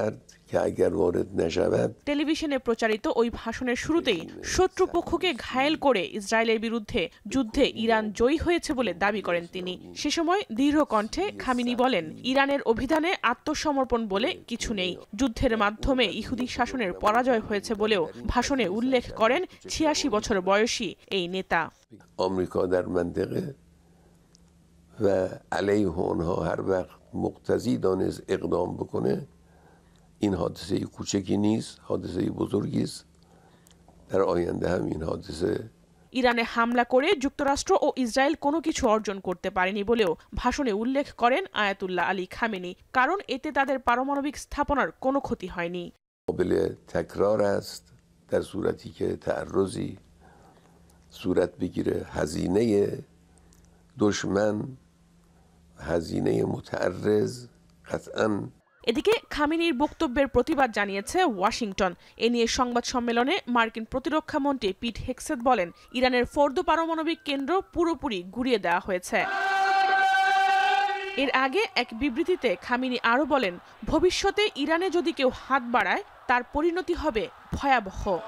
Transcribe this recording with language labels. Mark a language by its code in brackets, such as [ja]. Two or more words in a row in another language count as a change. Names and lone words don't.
[bn] টেলিভিশনে প্রচারিত ওই ভাষণের শুরুতেই শত্রুপক্ষকে ঘায়েল করে ইসরায়েলের বিরুদ্ধে যুদ্ধে ইরান জয়ী হয়েছে বলে দাবি করেন তিনি। সে সময় দৃঢ় কণ্ঠে খামেনি বলেন, ইরানের অভিধানে আত্মসমর্পণ বলে কিছু নেই। যুদ্ধের মাধ্যমে ইহুদি শাসনের পরাজয় হয়েছে বলেও ভাষণে উল্লেখ করেন ৮৬ বছর বয়সী এই নেতা। [fa] আমেরিকা در منطقه و علیه اونها هر وقت مقتضی دانست اقدام بکنه این حادثه کوچکی نیست، حادثه بزرگی است. در آینده هم این حادثه [bn] ইরানে হামলা করে যুক্তরাষ্ট্র ও ইসরায়েল কোনো কিছু অর্জন করতে পারেনি বলেও ভাষণে উল্লেখ করেন আয়াতুল্লাহ আলী খামেনি, কারণ এতে তাদের পারমাণবিক স্থাপনার কোনো ক্ষতি হয়নি। [fa] قابل تکرار است در صورتی که تعرضی صورت بگیره هزینه دشمن هزینه متعرض قطعاً। [bn] এদিকে খামেনির বক্তব্যের প্রতিবাদ জানিয়েছে ওয়াশিংটন। এ নিয়ে সংবাদ সম্মেলনে মার্কিন প্রতিরক্ষা মন্ত্রী পিট হেগসেথ বলেন, ইরানের ফোর্দো পারমাণবিক কেন্দ্র পুরোপুরি গুঁড়িয়ে দেওয়া হয়েছে। এর আগে এক বিবৃতিতে খামেনি আরও বলেন, ভবিষ্যতে ইরানে যদি কেউ হাত বাড়ায় তার পরিণতি হবে ভয়াবহ।